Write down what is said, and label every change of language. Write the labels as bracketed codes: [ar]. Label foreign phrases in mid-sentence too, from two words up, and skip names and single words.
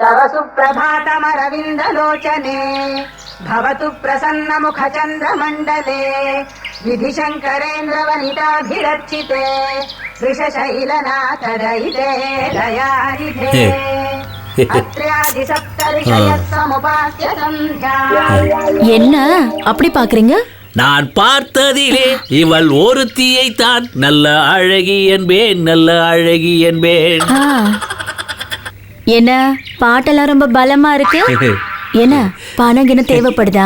[sa] तव सुप्रभातमरविन्दलोचने भवतु प्रसन्नमुखचन्द्रमण्डले विधिशङ्करेन्द्रवनिताभिरर्चिते वृषशैलनाथदयिते दयानिधे अत्र्यादिसप्तऋषयः समुपास्य सन्ध्या। [ta] என்ன அப்படி பாக்குறீங்க? நான் பார்த்ததிலே இவள் ஒருத்தியை தான் நல்ல அழகி என்பேன், நல்ல அழகி என்பேன். என்ன பாட்டெல்லாம் ரொம்ப பலமா இருக்கு. என்ன பணம் என்ன தேவைப்படுதா?